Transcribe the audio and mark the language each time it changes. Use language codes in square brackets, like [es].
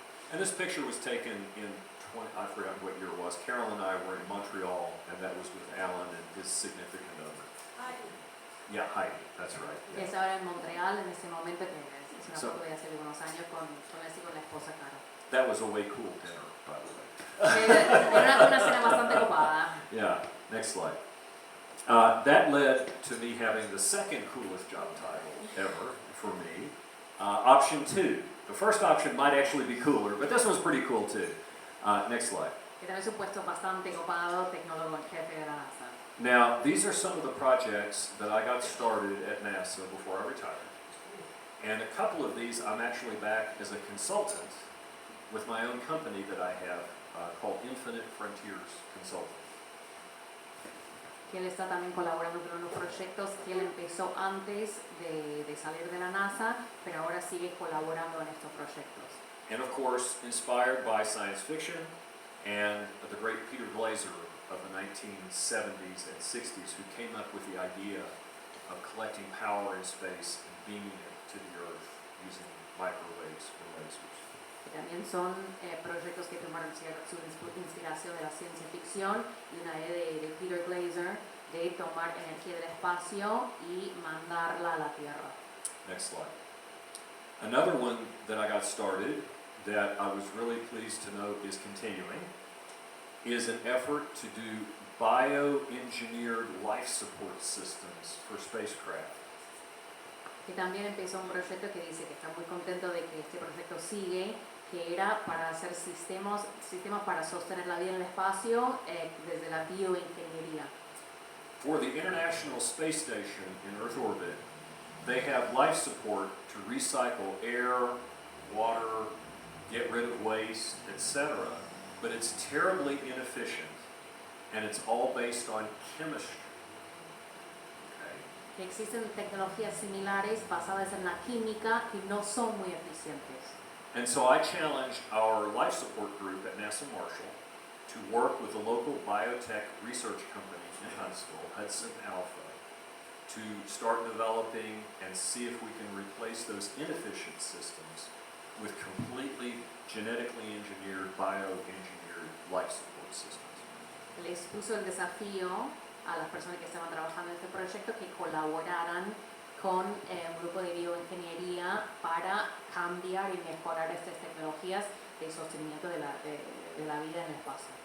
[en] And this picture was taken in I forgot what year it was. Carol and I were in Montreal, and that was with Alan and his significant other. Yeah, Heidi, that's right. [es] Que es ahora en Montreal en ese momento, que es una [en] So- [es] foto de hace unos años con la esposa Cara. [en] That was a way cool dinner, by the way. [es] Era una cena bastante copada. [en] Yeah, next slide. That led to me having the second coolest job title ever for me. Option 2. The first option might actually be cooler, but this one's pretty cool too. Next slide. [es] Que también es un puesto bastante copado, tecnólogo en jefe de la NASA. [en] Now, these are some of the projects that I got started at NASA before I retired. And a couple of these, I'm actually back as a consultant with my own company that I have called Infinite Frontiers Consulting. [es] Que él está también colaborando con unos proyectos que él empezó antes de salir de la NASA, pero ahora sigue colaborando en estos proyectos. [en] And of course, inspired by science fiction and the great Peter Glaser of the 1970s and 60s, who came up with the idea of collecting power in space and beaming it to the Earth using microwaves or lasers. [es] Que también son proyectos que tomaron su inspiración de la ciencia ficción y una idea de Peter Glaser de tomar energía del espacio y mandarla a la Tierra. [en] Next slide. Another one that I got started that I was really pleased to note is continuing is an effort to do bioengineered life support systems for spacecraft. [es] Que también empezó un proyecto que dice que está muy contento de que este proyecto sigue, que era para hacer sistemas para sostener la vida en el espacio desde la bioingeniería. [en] For the International Space Station in Earth orbit, they have life support to recycle air, water, get rid of waste, etc. But it's terribly inefficient, and it's all based on chemistry. Okay? [es] Que existen tecnologías similares basadas en la química que no son muy eficientes. [en] And so I challenged our life support group at NASA Marshall to work with a local biotech research company in Huntsville, Hudson Alpha, to start developing and see if we can replace those inefficient systems with completely genetically engineered, bioengineered life support systems. [es] Les puso el desafío a las personas que estaban trabajando en este proyecto que colaboraran con un grupo de bioingeniería para cambiar y mejorar estas tecnologías de sostenimiento de la vida en el espacio.